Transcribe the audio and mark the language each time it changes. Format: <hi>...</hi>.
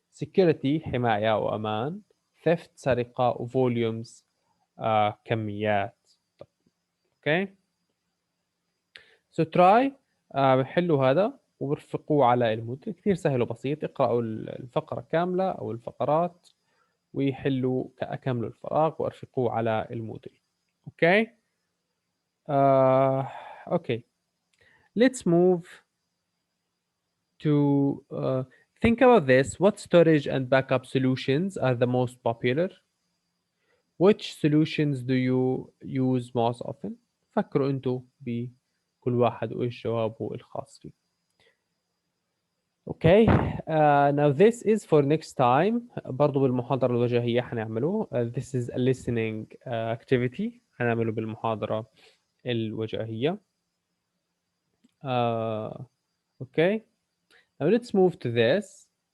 <ar>security حماية وأمان. theft سرقة. volumes كميات. اوكي</ar> <en>so try</en> <ar>بحلوا هذا وبرفقوه على الموديل. كثير سهل وبسيط. اقرأوا الفقرة كاملة أو الفقرات ويحلوا كملوا الفراغ وارفقوه على الموديل.</ar> <en>Okay okay let's move to think about this. What storage and backup solutions are the most popular? Which solutions do you use most often?</en> <ar>فكروا انتوا بكل واحد وايش جوابه الخاص فيه.</ar> <en>Okay, now this is for next time.</en> <ar>برضو بالمحاضرة الوجاهية حنعمله.</ar> <en>This is a listening activity</en> <ar>حنعمله بالمحاضرة الوجاهية.</ar> <en>Okay, now let's move to this.</en>